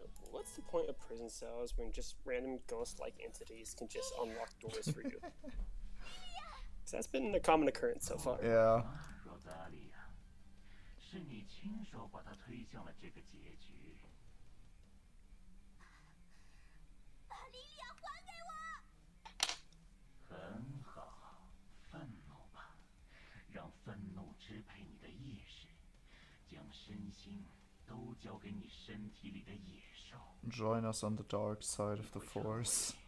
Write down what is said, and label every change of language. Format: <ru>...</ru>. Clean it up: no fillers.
<en>What's the point of prison cells when just random ghost-like entities can just unlock doors for you? 'Cause that's been a common occurrence so far. Yeah.</en> <zh>若扎利亚，是你亲手把他推向了这个结局。把莉莉娅还给我！很好，愤怒吧，让愤怒支配你的意识，将身心都交给你身体里的野兽。</zh> <en>Join us on the dark side of the Force.</en>